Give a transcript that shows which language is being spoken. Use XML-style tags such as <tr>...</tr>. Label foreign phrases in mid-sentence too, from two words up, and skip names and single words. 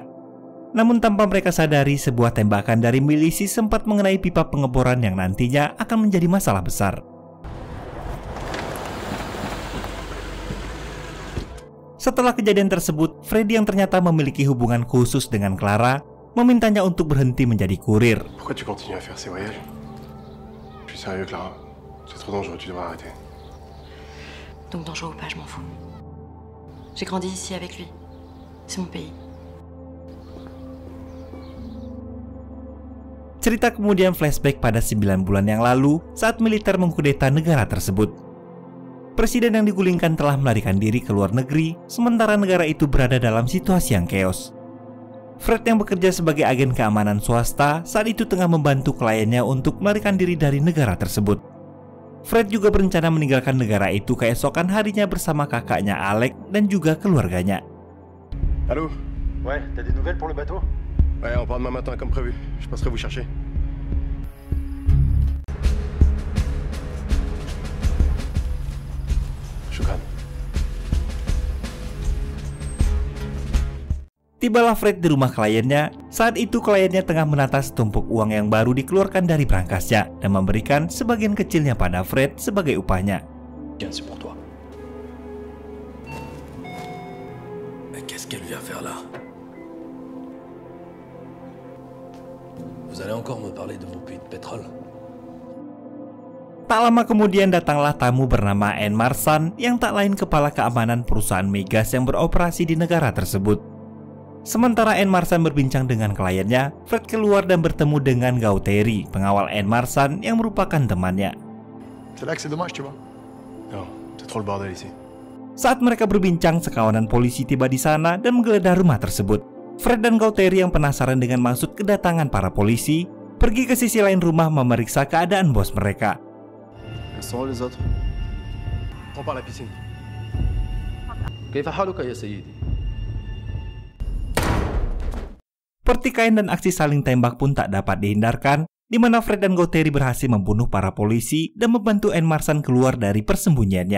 <id>Namun tanpa mereka sadari, sebuah tembakan dari milisi sempat mengenai pipa pengeboran yang nantinya akan menjadi masalah besar. Setelah kejadian tersebut, Freddy yang ternyata memiliki hubungan khusus dengan Clara memintanya untuk berhenti menjadi kurir.</id> <fr>Pourquoi tu continues à faire ces voyages? Je suis sérieux, Clara. C'est trop dangereux, tu devrais arrêter. Donc dangereux ou pas, je m'en fous. J'ai grandi ici avec lui. C'est mon pays.</fr> <id>Cerita kemudian flashback pada 9 bulan yang lalu saat militer mengkudeta negara tersebut. Presiden yang digulingkan telah melarikan diri ke luar negeri, sementara negara itu berada dalam situasi yang chaos. Fred yang bekerja sebagai agen keamanan swasta saat itu tengah membantu kliennya untuk melarikan diri dari negara tersebut. Fred juga berencana meninggalkan negara itu keesokan harinya bersama kakaknya Alec dan juga keluarganya.</id> <fr>Allô? Ouais, t'as des nouvelles pour le bateau? Ouais, on part demain matin comme prévu. Je passerai vous chercher.</fr> <ar>Shukran.</ar> <id>Tibalah Fred di rumah kliennya. Saat itu kliennya tengah menata setumpuk uang yang baru dikeluarkan dari berangkasnya dan memberikan sebagian kecilnya pada Fred sebagai upahnya.</id> <fr>Tiens, c'est pour toi. Mais qu'est-ce qu'elle vient faire là? Vous allez encore me parler de vos puits de pétrole?</fr> <id>Tak lama kemudian datanglah tamu bernama Anne Marsan yang tak lain kepala keamanan perusahaan migas yang beroperasi di negara tersebut. Sementara Anne Marsan berbincang dengan kliennya, Fred keluar dan bertemu dengan Gauteri, pengawal Anne Marsan yang merupakan temannya.</id> <fr>C'est là que c'est dommage, tu vois. Non, c'est trop le bordel ici.</fr> <id>Saat mereka berbincang, sekawanan polisi tiba di sana dan menggeledah rumah tersebut. Fred dan Gauteri yang penasaran dengan maksud kedatangan para polisi, pergi ke sisi lain rumah memeriksa keadaan bos mereka.</id> <fr>Ils sont où les autres? On part à la piscine.</fr> <ar>كيف حالك يا سيدي؟</ar> <id>Pertikaian dan aksi saling tembak pun tak dapat dihindarkan, di mana Fred dan Gauteri berhasil membunuh para polisi dan membantu Anne Marsan keluar dari persembunyiannya.</id>